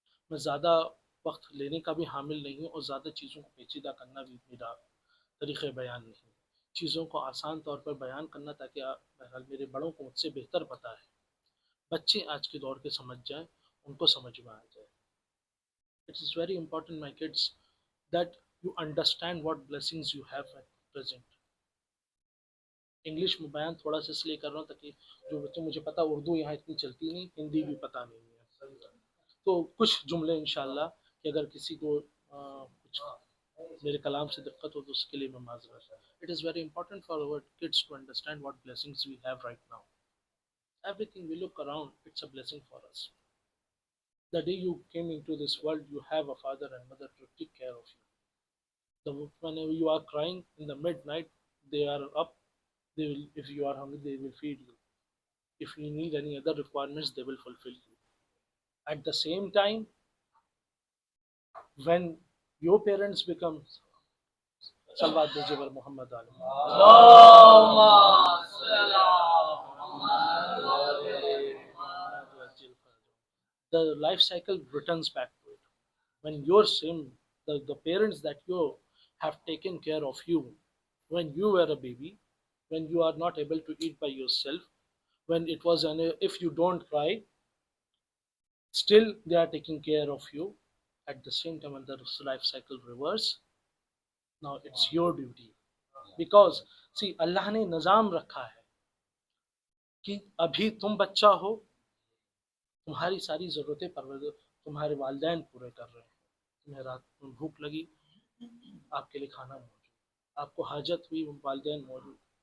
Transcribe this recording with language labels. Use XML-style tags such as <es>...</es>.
<ur>میں زیادہ وقت لینے کا بھی حامل نہیں ہوں اور زیادہ چیزوں کو پیچیدہ کرنا بھی میرا طریقہ بیان نہیں. چیزوں کو آسان طور پر بیان کرنا تاکہ بہرحال میرے بڑوں کو مجھ سے بہتر پتہ ہے، بچے آج کے دور کے سمجھ جائیں، ان کو سمجھ میں آ جائے.</ur> <en>It is very important, my kids, that you understand what blessings you have at present.</en> <ur>English میں بیان تھوڑا سا اس لیے کر رہا ہوں تاکہ جو بچے، مجھے پتا اردو یہاں اتنی چلتی نہیں، ہندی بھی پتہ نہیں ہے، تو کچھ جملے انشاءاللہ کہ اگر کسی کو کچھ میرے کلام سے دقت ہو تو اس کے لیے میں معذرت.</ur> <en>It is very important for our kids to understand what blessings we have right now. Everything we look around, it's a blessing for us. The day you came into this world, you have a father and mother to take care of you. Whenever you are crying in the midnight, they are up. They will, if you are hungry, they will feed you. If you need any other requirements, they will fulfill you. At the same time, when your parents become</en> <ur>Salawat Bhijibar</ur> <en>Muhammad Ali, the life cycle returns back to it. When your the parents that you have taken care of you when you were a baby, when you are not able to eat by yourself, when it was if you don't cry, still they are taking care of you. At the same time, when the life cycle reverse, now it's your duty. Because see,</en> <ur>اللہ نے نظام رکھا ہے کہ ابھی تم بچہ ہو، تمہاری ساری ضرورتیں تمہارے والدین پورے کر رہے ہیں. تمہیں رات میں بھوک لگی، آپ کے لیے کھانا موجود، آپ کو حاجت ہوئی، والدین موجود.</ur>